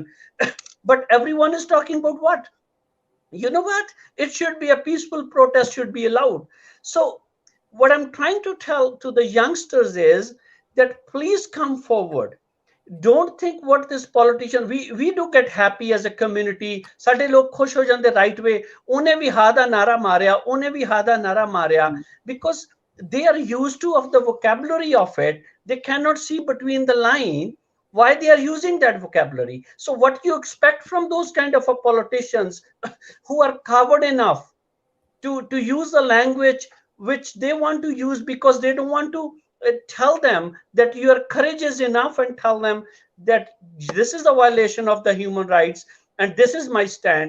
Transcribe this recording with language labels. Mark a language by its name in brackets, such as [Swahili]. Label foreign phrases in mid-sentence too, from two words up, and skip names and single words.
[English] But everyone is talking about what? You know what? It should be a peaceful protest should be allowed. So what I'm trying to tell to the youngsters is that please come forward. Don't think what this politician, we do get happy as a community. [Punjabi] ਸਾਡੇ ਲੋਕ ਖੁਸ਼ ਹੋ ਜਾਂਦੇ [English] right way, [Punjabi] ਉਹਨੇ ਵੀ ਹਾ ਦਾ ਨਾਰਾ ਮਾਰਿਆ, ਉਹਨੇ ਵੀ ਹਾ ਦਾ ਨਾਰਾ ਮਾਰਿਆ, [English] because they are used to of the vocabulary of it. They cannot see between the line why they are using that vocabulary. So what you expect from those kind of a politicians who are covered enough to use the language which they want to use, because they don't want to tell them that your courage is enough and tell them that this is a violation of the human rights and this is my stand.